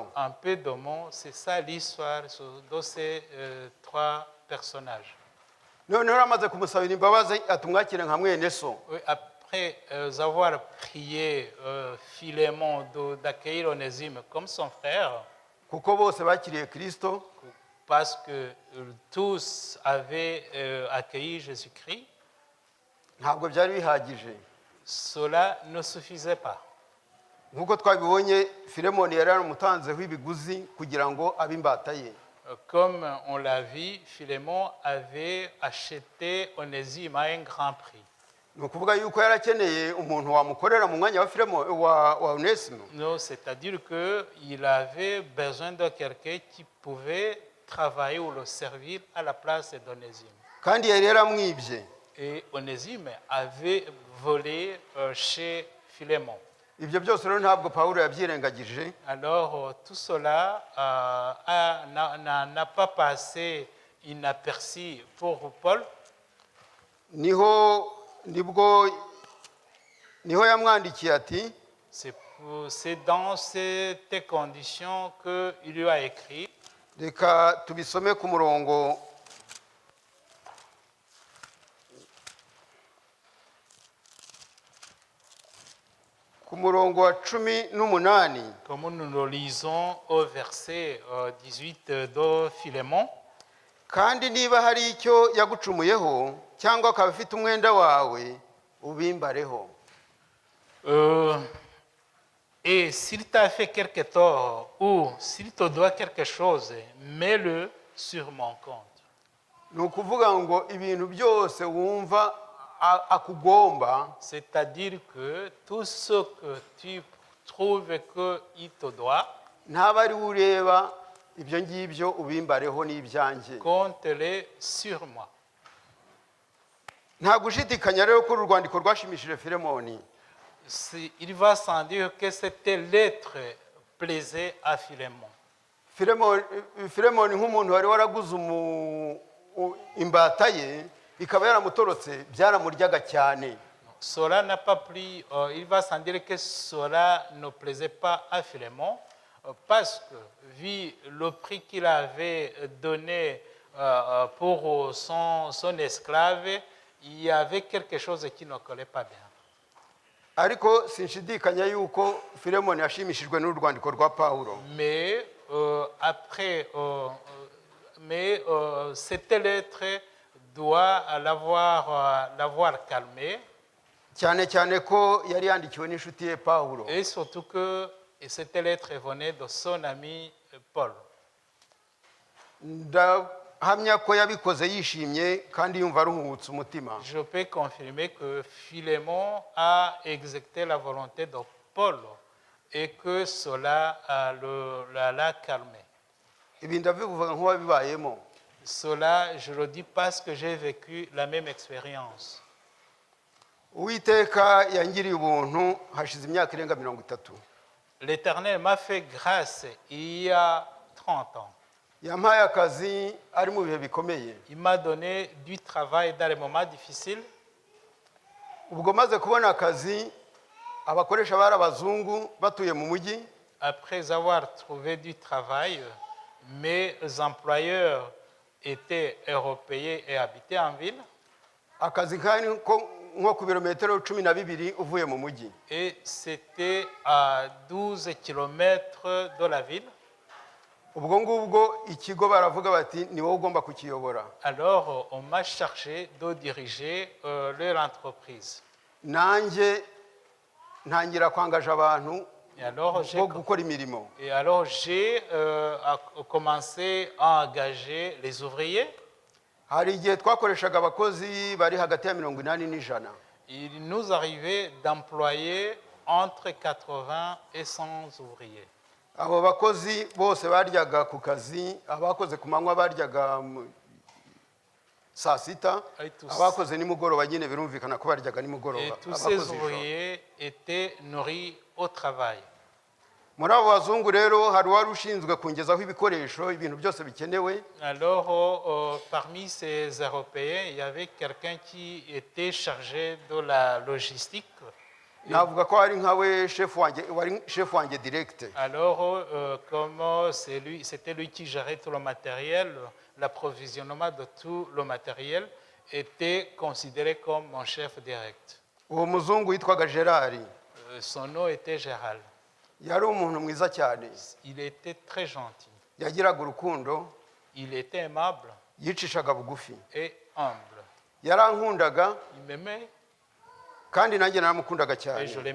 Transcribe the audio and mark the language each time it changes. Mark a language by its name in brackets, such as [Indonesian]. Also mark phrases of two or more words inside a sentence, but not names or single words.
[French] En peu de mots, c'est ça l'histoire de ces trois personnages. [Kinyarwanda] Noneho amaze kumusabira imbabazi ati mwakire nka mwene so. [French] Oui, après avoir prié Philémon d'accueillir Onésime comme son frère, [Kinyarwanda] Kuko bose bakiriye Kristo, [French] parce que tous avaient accueilli Jésus-Christ, [Kinyarwanda] ntabwo byari bihagije. [French] cela ne suffisait pas. [Kinyarwanda] Nkuko twabibonye Filemoni yari yaramutanzeho ibiguzi kugira ngo abe imbata ye. [French] Comme on l'a vu, Philémon avait acheté Onésime à un grand prix. [Kinyarwanda] Ni ukuvuga yuko yarakeneye umuntu wamukorera mu mwanya wa Onesimo. [French] Non, c'est-à-dire qu'il avait besoin de quelqu'un qui pouvait travailler ou le servir à la place d'Onésime. [Kinyarwanda] Kandi yari yaramwibye. [French] Et Onésime avait volé chez Philémon. [Kinyarwanda] Ibyo byose rero ntabwo Pawulo yabyirengagije. [French] Alors, tout cela n'a pas passé inaperçu pour Paul. [Kinyarwanda] Niho yamwandikiye ati [French] C'est dans cette condition qu'il lui a écrit. [Kinyarwanda] reka tubisome ku murongo wa 18. [French] Comme nous le lisons au verset 18 de Philémon. [Kinyarwanda] Kandi niba hari icyo yagucumuyeho cyangwa akaba afite umwenda wawe ubimbareho. [French] Et s'il t'a fait quelque tort ou s'il te doit quelque chose, mets-le sur mon compte. [Kinyarwanda] Ni ukuvuga ngo ibintu byose wumva akugomba, [French] C'est-à-dire que tout ce que tu trouves qu'il te doit, [Kinyarwanda] ntaba ari ureba ibyo ngibyo ubimbareho n'ibyanjye. [French] compte-les sur moi. [Kinyarwanda] Nta gushidikanya rero ko urwandiko rwashimishije Filemoni. [French] Il va sans dire que cette lettre plaisait à Philémon. [Kinyarwanda] Filemoni nk'umuntu wari waraguze imbata ye ikaba yaramutorotse, byaramuryaga cyane. [French] Cela n'a pas pris, il va sans dire que cela ne plaisait pas à Philémon, parce que vu le prix qu'il avait donné pour son esclave, il y avait quelque chose qui ne collait pas bien. [Kinyarwanda] Ariko sinshidikanya yuko Filemoni yashimishijwe n'urwandiko rwa Pawulo. [French] Mais cette lettre doit l'avoir calmé. [Kinyarwanda] Cyane ko yari yandikiwe n'inshuti ye Pawulo. [French] Et surtout que cette lettre venait de son ami Paul. [Kinyarwanda] Ndahamya ko yabikoze yishimye kandi yumva aruhutse umutima. [French] Je peux confirmer que Philémon a exécuté la volonté de Paul et que cela l'a calmé. [Kinyarwanda] Ibi ndabivuga nk'uwabibayemo. [French] Cela, je le dis parce que j'ai vécu la même expérience. [Kinyarwanda] Uwiteka yangiriye ubuntu hashize imyaka irenga 30. [French] L'Éternel m'a fait grâce il y a 30 ans. [Kinyarwanda] Yampaye akazi ari mu bihe bikomeye. [French] Il m'a donné du travail dans les moments difficiles. [Kinyarwanda] Ubwo maze kubona akazi, abakoresha bari abazungu batuye mu mujyi. [French] Après avoir trouvé du travail, mes employeurs étaient européens et habitaient en ville. [Kinyarwanda] Akazi kari nko ku birometero 12 uvuye mu mujyi. [French] Et c'était à 12 kilomètres de la ville. [Kinyarwanda] Ubwo ngubwo ikigo baravuga bati ni wowe ugomba kukiyobora. [French] Alors on m'a chargé de diriger leur entreprise. [Kinyarwanda] Nanjye ntangira kwangaje abantu [French] Et alors, j'ai [Kinyarwanda] bwo gukora imirimo. [French] commencé à engager les ouvriers. [Kinyarwanda] Hari igihe twakoreshaga abakozi bari hagati ya 80 n'ijana. [French] Il nous arrivait d'employer entre 80 et 100 ouvriers. [Kinyarwanda] Abo bakozi bose baryaga ku kazi, abakoze ku manywa baryaga saa sita, [French] Et tous- [Kinyarwanda] abakoze nimugoroba nyine birumvikana ko baryaga [French] Et [Kinyarwanda] nimugoroba. [French] tous ces [Kinyarwanda] abakoze ijoro. [French] ouvriers étaient nourris au travail. [Kinyarwanda] Muri abo bazungu rero hari uwari ushinzwe kungezaho ibikoresho, ibintu byose bikenewe. [French] Alors, parmi ces Européens, il y avait quelqu'un qui était chargé de la logistique. [Kinyarwanda] Navuga ko hari nkawe chef wanjye, wari chef wanjye direct. [French] Alors, comme c'était lui qui gérait tout le matériel, l'approvisionnement de tout le matériel était considéré comme mon chef direct. [Kinyarwanda] Uwo muzungu yitwaga Gerard. [French] Son nom était Gérald. [Kinyarwanda] Yari umuntu mwiza cyane. [French] Il était très gentil. [Kinyarwanda] Yagiraga urukundo, [French] Il était aimable [Kinyarwanda] yicishaga bugufi. [French] et humble. [Kinyarwanda] Yarankundaga [French] Il m'aimait [Kinyarwanda] kandi nanjye naramukundaga [French] et je [Kinyarwanda] cyane.